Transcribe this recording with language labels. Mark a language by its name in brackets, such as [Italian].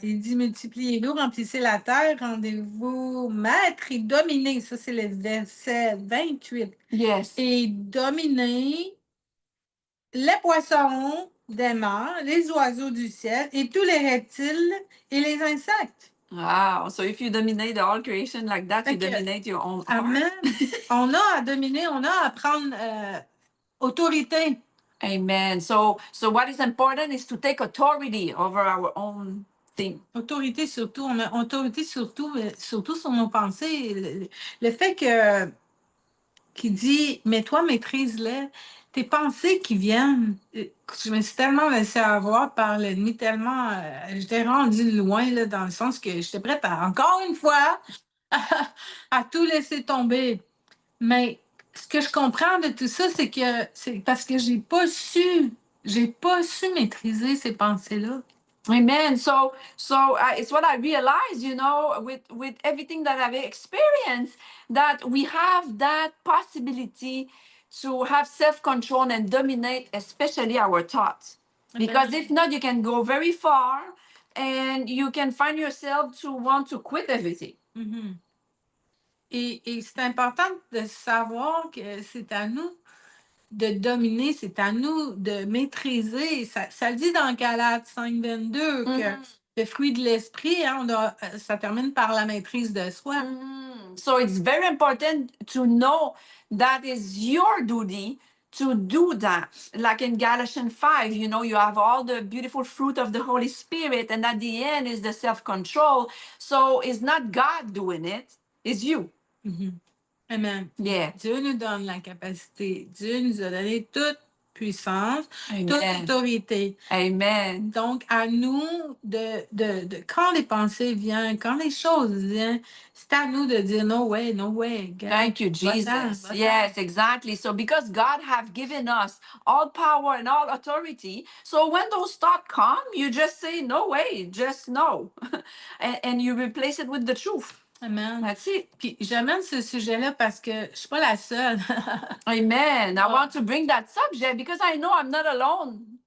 [French] Il dit multipliez-vous, remplissez la terre, rendez-vous maître et dominez. Ça, c'est le verset 28. [English] Yes. [French] Et dominez les poissons des mers, les oiseaux du ciel et tous les reptiles et les insectes. [English] Wow. So if you dominate the whole creation like that, you [French] Fait que, [English] dominate your own heart. Amen. [French] On a à dominer, on a à prendre autorité. Amen. [English] So what is important is to take authority over our own thing. [French] Autorité surtout, on a autorité surtout sur nos pensées. Le fait qu'il dit, mais toi, maîtrise-les. Tes pensées qui viennent, je me suis tellement laissée avoir par l'ennemi, tellement, j'étais rendue loin, là, dans le sens que j'étais prête à, encore une fois, à tout laisser tomber. Mais ce que je comprends de tout ça, c'est que c'est parce que j'ai pas su maîtriser ces pensées-là. Amen. [English] So it's what I realized, with everything that I've experienced, that we have that possibility to have self-control and dominate, especially our thoughts. Because if not, you can go very far and you can find yourself to want to quit everything. Mm-hmm. [French] Et c'est important de savoir que c'est à nous de dominer, c'est à nous de maîtriser. Ça le dit dans Galates 5:22 que le fruit de l'esprit, ça termine par la maîtrise de soi. [English] So it's very important to know that is your duty to do that. Like in Galatians 5, you have all the beautiful fruit of the Holy Spirit, and at the end is the self-control. So it's not God doing it, it's you. Mm-hmm. Amen. Yeah. [French] Dieu nous donne la capacité. Dieu nous a donné toute puissance, Amen. toute autorité. Amen. Donc, à nous, quand les pensées viennent, quand les choses viennent, c'est à nous de dire no way, no way. [English] God. Thank you, Jesus. Yes, exactly. So because God have given us all power and all authority, so when those thoughts come, you just say no way, just no. and you replace it with the truth. Amen. That's it. [French] Puis j'amène ce sujet-là parce que je suis pas la seule. [English] Amen. I Oh. want to bring that subject because I know I'm not alone